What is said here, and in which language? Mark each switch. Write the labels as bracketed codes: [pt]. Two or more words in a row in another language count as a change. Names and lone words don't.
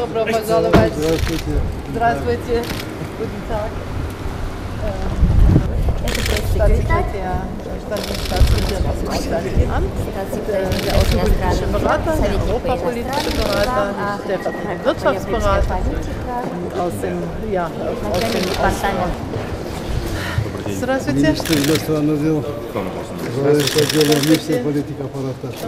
[ru] пожаловать. Здравствуйте. Здравствуйте. [de] Guten Tag. [ru] Это пресс-секретарь, [de] Staatssekretär aus dem Auswärtigen Amt, der außenpolitische Berater, der europapolitische Berater, der stellvertretende Wirtschaftsberater aus dem Здравствуйте. [ru] Министр иностранных дел. Здравствуйте. Отдела внешней политики аппарата.